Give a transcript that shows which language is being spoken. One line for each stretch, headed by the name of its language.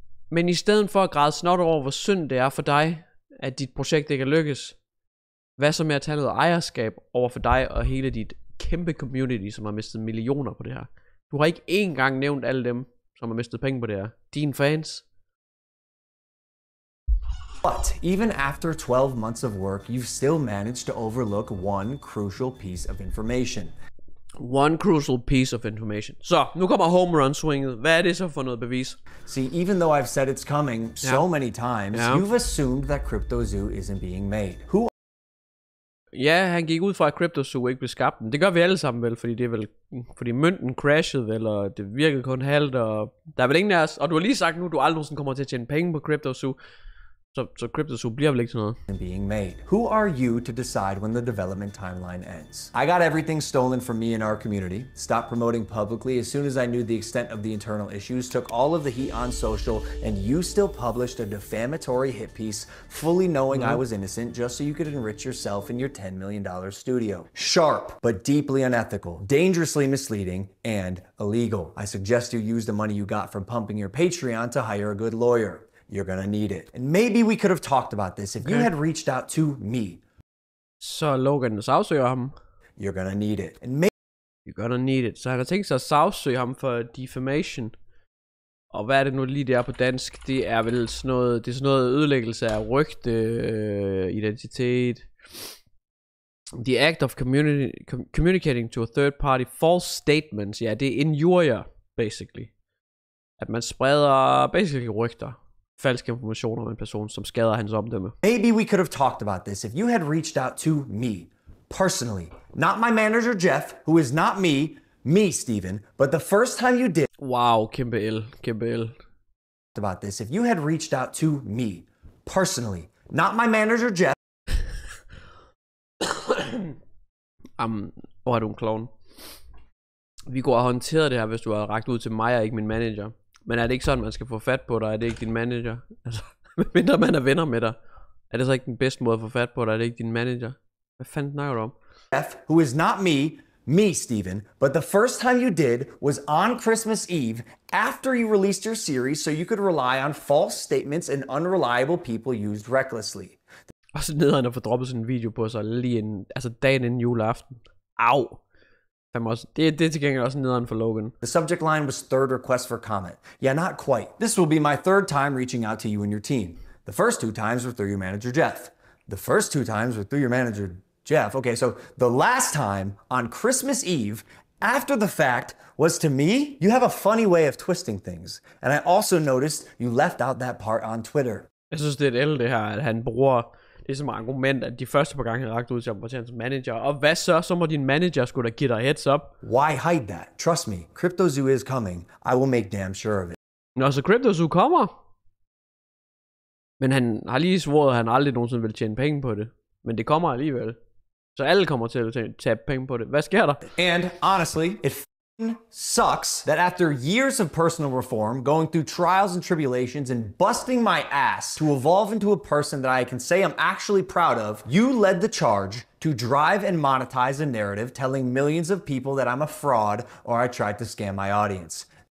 Danish: Men i stedet for at græde snot over, hvor synd det er for dig, at dit projekt ikke er lykkes, hvad så med at tage noget ejerskab over for dig og hele dit kæmpe community, som har mistet millioner på det her? Du har ikke engang nævnt alle dem, som har mistet penge på det her. Dine fans.
English: But even after 12 months of work, you've still managed to overlook one crucial piece of information. One crucial piece of information.
Danish: Så, nu kommer home run swinget. Hvad er det så for noget bevis?
English: See, even though I've said it's coming so many times, you've assumed that Crypto Zoo isn't being made. Who?
Danish: Ja, han gik ud fra, at Crypto Zoo ikke blev skabt. Det gør vi alle sammen vel, fordi det er vel, fordi mønten crashede vel, og det virkede kun halvt, og der er vel ingen af os, og du har lige sagt nu, du aldrig nogensinde kommer til at tjene penge på Crypto Zoo. Så Crypto Zoo bliver vel ikke sådan noget.
English: Being made. Who are you to decide when the development timeline ends? I got everything stolen from me and our community, stopped promoting publicly as soon as I knew the extent of the internal issues, took all of the heat on social, and you still published a defamatory hit piece, fully knowing I was innocent, just so you could enrich yourself in your $10 million studio. Sharp, but deeply unethical, dangerously misleading, and illegal. I suggest you use the money you got from pumping your Patreon to hire a good lawyer. You're gonna need it. And maybe we could have talked about this if you had reached out to me.
Danish: Så Logan sagsøger ham.
English: You're gonna need it. And You're gonna need it.
Danish: Så han har tænkt sig at sagsøge ham for defamation. Og hvad er det nu lige der på dansk? Det er vel sådan noget, det er sådan noget ødelæggelse af rygte, identitet.
English: The act of communicating to a third party false statements.
Danish: Ja, det er injurier, basically. At man spreder basically rygter. Falske informationer om en person, som skader hans omdømme.
English: Maybe we could have talked about this if you had reached out to me, personally. Not my manager, Jeff, who is not me, Steven, but the first time you did.
Danish: Wow, kæmpe L, kæmpe L.
English: About this if you had reached out to me, personally. Not my manager, Jeff.
Danish: Hvor er du en clown? Vi kunne have håndteret det her, hvis du havde rakt ud til mig og ikke min manager. Men er det ikke sådan, man skal få fat på dig? Er det ikke din manager? Altså, mindre man er venner med dig. Er det så ikke den bedste måde at få fat på dig? Er det ikke din manager? Hvad fanden snakker du om?
English: Jeff, who is not me, Steven, but the first time you did was on Christmas Eve after you released your series so you could rely on false statements and unreliable people used recklessly.
Danish: Og så nederen at få droppet sådan en video på sig lige inden, altså dagen inden juleaften. Au! Det er til gengæld også nederen for Logan.
English: The subject line was third request for comment. Yeah, not quite. This will be my third time reaching out to you and your team. The first 2 times were through your manager, Jeff. The first 2 times were through your manager, Jeff. Okay, so the last time on Christmas Eve, after the fact, was to me. You have a funny way of twisting things. And I also noticed you left out that part on Twitter.
Danish: Jeg synes, det er et det her, at han bruger det som argument, at de første par gange han rakt ud til ham var til hans manager. Og hvad så? Så må din manager skulle da give dig heads up.
English: Why hide that? Trust me, Crypto Zoo is coming. I will make damn sure of it.
Danish: Nå, så Crypto Zoo kommer. Men han har lige svoret, at han aldrig nogensinde vil tjene penge på det. Men det kommer alligevel. Så alle kommer til at tage penge på det. Hvad sker der?
English: And honestly, it sucks that after years of personal reform, going through trials and tribulations and busting my ass to evolve into a person that I can say I'm actually proud of, you led the charge to drive and monetize a narrative telling millions of people that I'm a fraud or I tried to scam my audience.